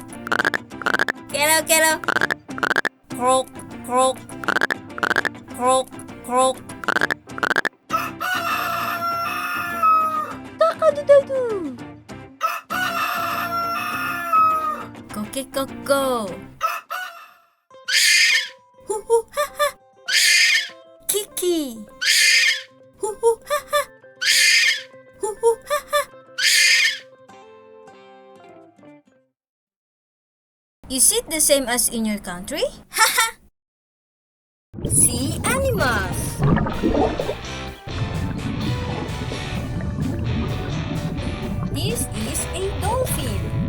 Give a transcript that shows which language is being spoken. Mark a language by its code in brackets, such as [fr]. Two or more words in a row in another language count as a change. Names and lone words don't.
[ja] Kero kero. [en] Croak croak. Croak croak. Cock-a-doodle-doo. Coque-coco. Hoo-hoo-ha-ha. Kiki. Hoo-hoo-ha-ha. Hoo-hoo-ha-ha. Is it the same as in your country? Haha. Sea animals. This is a dolphin.